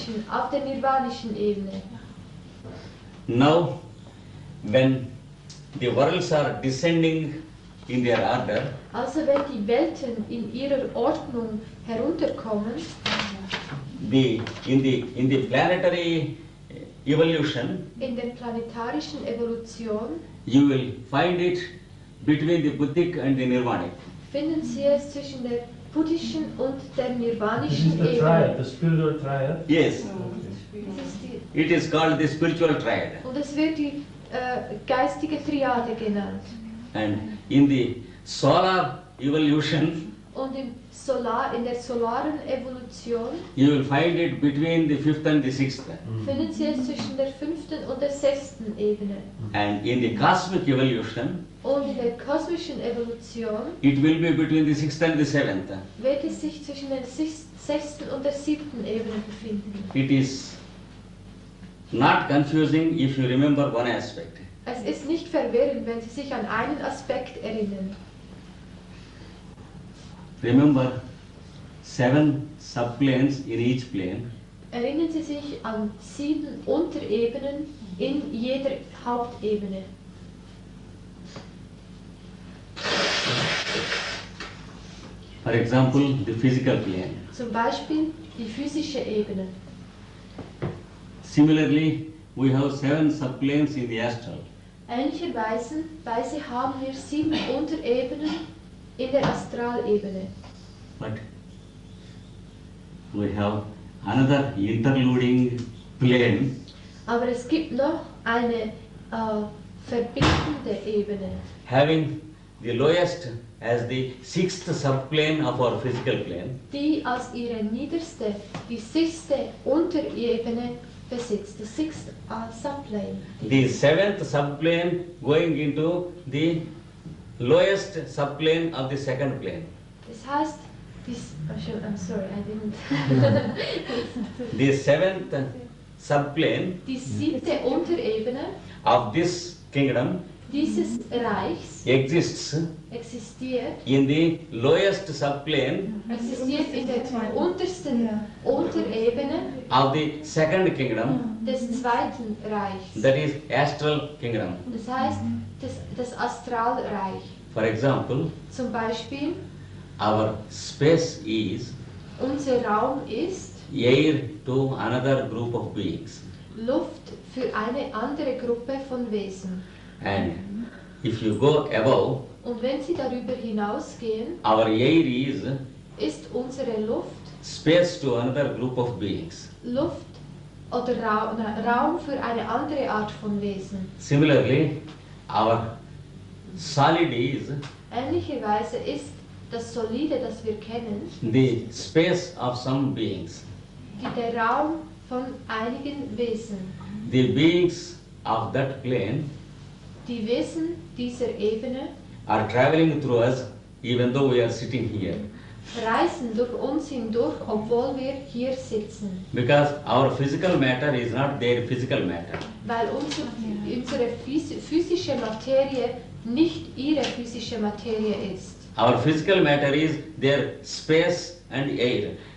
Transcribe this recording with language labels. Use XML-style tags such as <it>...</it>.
<de>auf der nirvanischen Ebene.</de> <en>Now, when the worlds are descending in their order,</en> <de>Also wenn die Welten in ihrer Ordnung herunterkommen,</de> <en>in the planetary evolution,</en> <de>in der planetarischen Evolution,</de> <en>you will find it between the Buddhic and the Nirvanic.</en> <de>finden Sie es zwischen der buddhischen und der</de> <en>This</en> <de>nirvanischen</de> <en>is the</en> <de>Ebene.</de> <en>triad, the spiritual triad. Yes,</en> <de>Das ist die,</de> <en>it is called the spiritual triad.</en> <de>und es wird die geistige Triade genannt.</de> <en>And in the solar evolution,</en> <de>Und in der solaren Evolution</de> <en>you will find it between the fifth and the sixth.</en> <de>finden Sie es zwischen der fünften und der sechsten Ebene.</de> <en>And in the cosmic evolution,</en> <de>Und in der kosmischen Evolution</de> <en>it will be between the sixth and the seventh.</en> <de>wird es sich zwischen der sechsten und der siebten Ebene befinden.</de> <en>It is not confusing if you remember one aspect.</en> <de>Es ist nicht verwirrend, wenn Sie sich an einen Aspekt erinnern.</de> <en>Remember 7 subplanes in each plane.</en> <de>Erinnern Sie sich an 7 Unterebenen in jeder Hauptebene.</de> <en>For example, the physical plane.</en> <de>Zum Beispiel die physische Ebene.</de> <en>Similarly, we have 7 subplanes in the astral.</en> <de>Ähnlicherweise haben wir 7 Unterebenen in der Astralebene.</de> <en>But we have another interluding plane</en> <de>Aber es gibt noch eine verbindende Ebene,</de> <en>having the lowest as the 6th subplane of our physical plane,</en> <de>die als ihre niederste, die 6. Unterebene besitzt,</de> <en>the 6th subplane. the 7th subplane going into the lowest subplane of the second plane.</en> <de>Das heißt,</de> <en>I'm sorry, I didn't. The 7th subplane</en> <de>Die 7. Unterebene</de> <en>of this kingdom</en> <de>dieses Reichs</de> <en>exists</en> <de>existiert</de> <en>in the lowest subplane</en> <de>existiert in der untersten Unterebene</de> <en>of the second kingdom,</en> <de>des zweiten Reichs.</de> <en>that is astral kingdom.</en> <de>Das heißt, das Astralreich.</de> <en>For example,</en> <de>Zum Beispiel,</de> <en>our space is</en> <de>unser Raum ist</de> <en>air to another group of beings.</en> <de>Luft für eine andere Gruppe von Wesen.</de> <en>And if you go above,</en> <de>Und wenn Sie darüber hinausgehen,</de> <en>our air is</en> <de>ist unsere Luft</de> <en>space to another group of beings.</en> <de>Luft oder Raum für eine andere Art von Wesen.</de> <en>Similarly, our solid is</en> <de>Ähnlicherweise ist das Solide, das wir kennen,</de> <en>the space of some beings.</en> <de>der Raum von einigen Wesen.</de> <en>The beings of that plane</en> <de>Die Wesen dieser Ebene</de> <en>are traveling through us even though we are sitting here.</en> <de>reisen durch uns hindurch, obwohl wir hier sitzen.</de> <en>Because our physical matter is not their physical matter.</en> <de>Weil unsere physische Materie nicht ihre physische Materie ist.</de> <en>Our physical matter is their space and air.</en>